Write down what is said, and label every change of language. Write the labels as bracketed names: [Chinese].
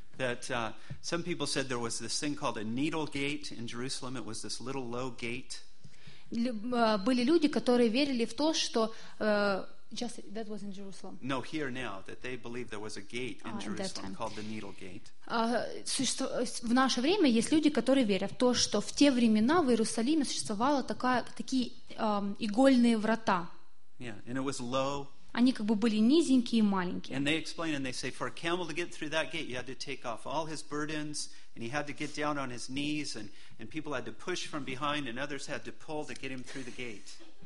[English] That some people said there was this thing called a needle gate in Jerusalem. It was this little low gate. [Russian] Были люди, которые верили в то, что [English] just that was in Jerusalem. No, here now that they believe there was a gate in Jerusalem called the needle gate. [Russian] В наше время есть люди, которые верят в то, что в те времена в Иерусалиме существовала такие игольные врата. [English] Yeah, and it was low. [Russian] Они как бы были низенькие и маленькие. [English] And they explain and they say for a camel to get through that gate, you had to take off all his burdens and he had to get down on his knees and people had to push from behind and others had to pull to get him through the gate.